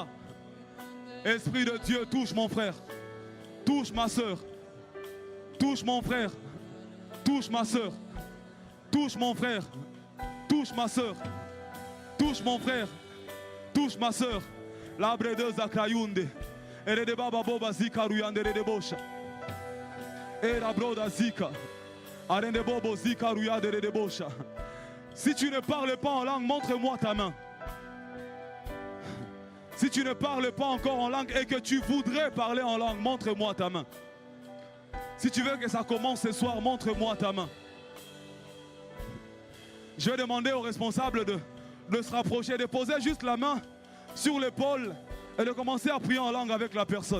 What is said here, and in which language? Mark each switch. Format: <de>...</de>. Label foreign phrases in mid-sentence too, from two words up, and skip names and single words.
<fr>Esprit de Dieu, touche mon frère. Touche ma soeur. Touche mon frère. Touche ma soeur. Touche mon frère. Touche ma soeur. Touche mon frère. Touche ma soeur. La bredeuse akayunde. Ere de baba boba zika ruyande de bosha. Era broda zika. Arende bobo zika ruyande de bosha. Si tu ne parles pas en langue, montre-moi ta main. Si tu ne parles pas encore en langue et que tu voudrais parler en langue, montre-moi ta main. Si tu veux que ça commence ce soir, montre-moi ta main. Je vais demander aux responsables de se rapprocher, de poser juste la main sur l'épaule et de commencer à prier en langue avec la personne.</fr>